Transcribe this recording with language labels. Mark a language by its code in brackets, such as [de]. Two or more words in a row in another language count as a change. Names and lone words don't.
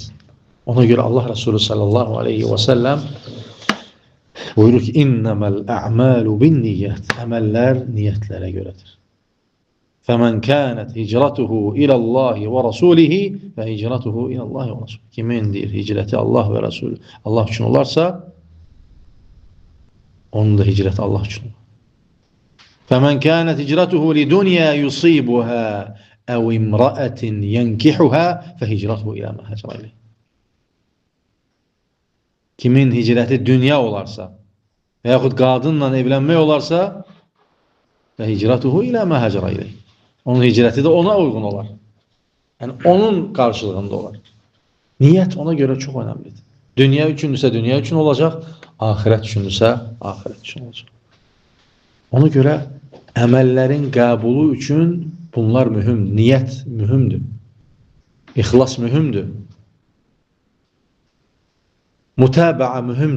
[az] Ona görə Allah Resulü sallallahu aleyhi və səlləm buyurur ki, [ar] إنما الأعمال بالنية. [az] Əməllər niyyətlərə görədir. [ar] فمن كانت هجرته إلى الله ورسوله وهجرته إلى الله ورسوله və hicratuhu iləllahi və rasulihi. [az] Kimin deyir, hicrəti Allah və Resulü Allah üçün olarsa, onun da hicrəti Allah üçün olur. [ar] فَمَنْ كَانَتْ هِجْرَتُهُ لِدُنْيَا يُصِيبُهَا اَوْ اِمْرَأَةٍ يَنْكِحُهَا فَهِجْرَتُهُ اِلَى مَا هَجَرَ اِلَيْهِ. [az] Kimin hicrəti dünya olarsa və yaxud qadınla evlənmək olarsa [ar] فَهِجْرَتُهُ اِلَى مَا هَجَرَ اِلَيْهِ. [az] Onun hicrəti də ona uyğun olar. [tr] Yani onun karşılığında olar. Niyet ona göre çok önemlidir. [az] Dünya üçündürsə dünya üçün olacaq, ahiret üçündürsə ahiret üçün olacaq. Ona göre əməllərin qəbulu üçün bunlar mühüm. Niyet mühümdür. İxlas mühümdür. Mutaba'a mühümdür.